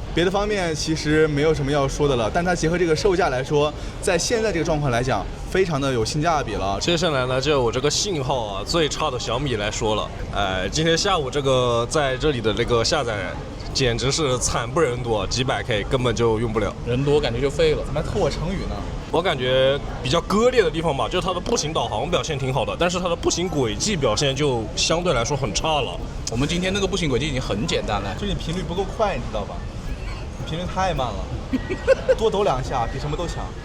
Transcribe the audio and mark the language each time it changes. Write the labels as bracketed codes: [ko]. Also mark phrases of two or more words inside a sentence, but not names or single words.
[zh] 別的方面其實沒有什麼要說的了，但它結合這個售價來說，在現在這個狀況來講，非常的有性價比了。接下來呢，就我這個信號啊最差的小米來說了。今天下午這個在這裡的這個下載，簡直是慘不忍睹，幾百 K 根本就用不了。人多感覺就廢了。怎麼還偷我成語呢？我感覺比較割裂的地方吧，就是它的步行導航表現挺好的，但是它的步行軌跡表現就相對來說很差了。我們今天那個步行軌跡已經很簡單了，就你頻率不夠快，你知道吧？你頻率太慢了，多抖2下比什麼都強。